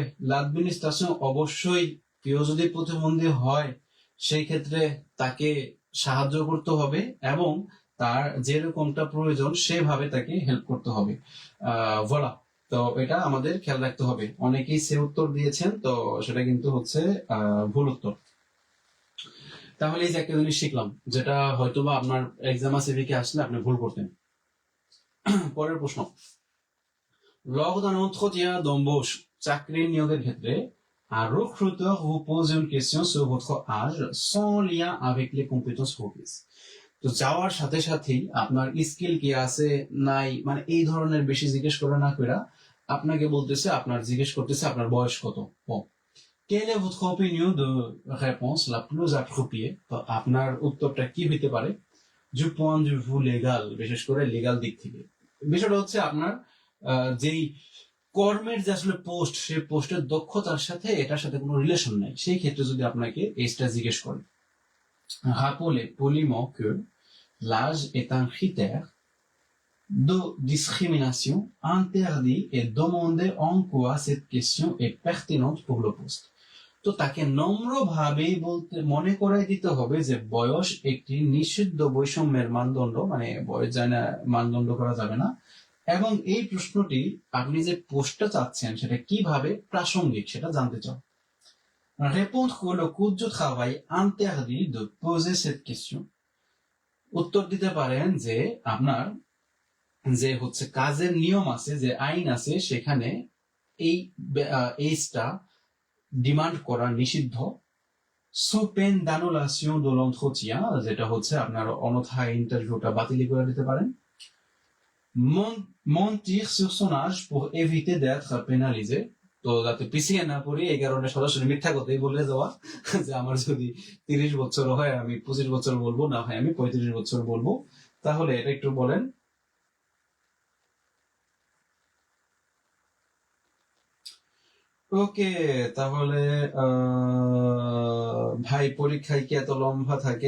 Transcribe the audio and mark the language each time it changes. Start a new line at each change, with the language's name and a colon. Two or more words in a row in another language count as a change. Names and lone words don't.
Bangla: l'administration অবশ্যই কেউ যদি প্রতিবন্ধী হয় সেই ক্ষেত্রে তাকে সাহায্য করতে হবে এবং তার যেরকমটা প্রয়োজন সেভাবে তাকে হেল্প করতে হবে। ভোলা, তো এটা আমাদের খেয়াল রাখতে হবে। অনেকেই সে উত্তর দিয়েছেন, তো সেটা কিন্তু হচ্ছে ভুল উত্তর। তাহলে এই যে একটা জিনিস শিখলাম, যেটা হয়তোবা আপনার
French: examen civique
Bangla: আসলে আপনি ভুল করতেন। পরের প্রশ্ন,
French: lors d'un entretien d'embauche,
Bangla: চাকরি নিয়োগের ক্ষেত্রে,
French: un recruteur vous pose une question sur votre âge sans lien avec les compétences requises.
Bangla: তো যাওয়ার সাথে সাথেই আপনার স্কিল কি আছে নাই, মানে এই ধরনের বেশি জিজ্ঞেস করে না কইরা আপনাকে বলতেছে, আপনার জিজ্ঞেস করতেছে আপনার বয়স কত।
French: Quelle est votre opinion de réponse la plus appropriée?
Bangla: তো আপনার উত্তরটা কি হইতে পারে
French: du point de vue légal,
Bangla: বিশেষ করে লিগ্যাল দিক থেকে? বিষয়টা হচ্ছে আপনার যেই কর্মের যে আসলে পোস্ট, সেই পোস্টের দক্ষতার সাথে এটার সাথে কোনো রিলেশন নাই, সেই ক্ষেত্রে যদি আপনাকে এইটা জিজ্ঞেস করে।
French: Rappelez poliment que l'âge est un critère de discrimination interdit et demandez en quoi cette question est pertinente pour le poste.
Bangla: তো তাকে নম্রভাবেই বলতে মনে করাই দিতে হবে যে বয়স একটি নিষিদ্ধ বৈষম্যের মানদণ্ড, মানে বয়স যায় না, মানদণ্ড করা যাবে না, এবং এই প্রশ্নটি আপনি যে পোস্টটা চাচ্ছেন সেটা কিভাবে প্রাসঙ্গিক সেটা জানতে চাও।
French: Répondre que le code du travail interdit de poser cette question.
Bangla: উত্তর দিতে পারেন যে আপনার যে হচ্ছে কাজের নিয়ম আছে, যে আইন আছে, সেখানে এই এইজটা ডিমান্ড করা নিষিদ্ধ।
French: sous peine d'annulation de l'entretien,
Bangla: যেটা হচ্ছে আপনার অন্যথায় ইন্টারভিউটা বাতিল করে দিতে পারেন।
French: mentir sur son âge pour éviter d'être pénalisé,
Bangla: তো যাতে পিছিয়ে না পড়ি এই কারণে সরাসরি মিথ্যা কথাই বলে যাওয়া, যে আমার যদি 30 বছর হয় আমি 25 বছর বলবো, না হয় আমি 35 বছর বলবো। তাহলে এটা একটু বলেন। ওকে, তাহলে ভাই পরীক্ষায় কি এত লম্বা থাকে?